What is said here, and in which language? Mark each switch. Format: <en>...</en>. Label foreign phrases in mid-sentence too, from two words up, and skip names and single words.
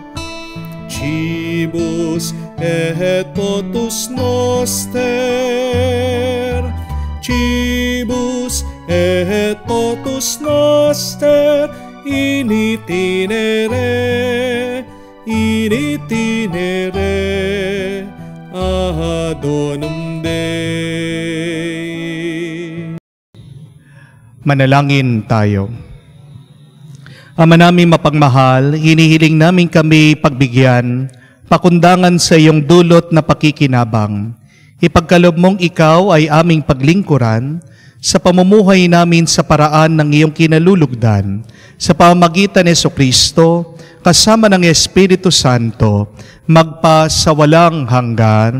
<la>Cibus et potus noster, cibus et potus noster, in itinere ad donum Dei.</la> <tl>Manalangin tayo. Ama namin mapagmahal, hinihiling namin kami pagbigyan, pakundangan sa iyong dulot na pakikinabang. Ipagkaloob mong ikaw ay aming paglingkuran sa pamumuhay namin sa paraan ng iyong kinalulugdan, sa pamamagitan ni Jesucristo, kasama ng Espiritu Santo, magpa sa walang hanggan.</tl>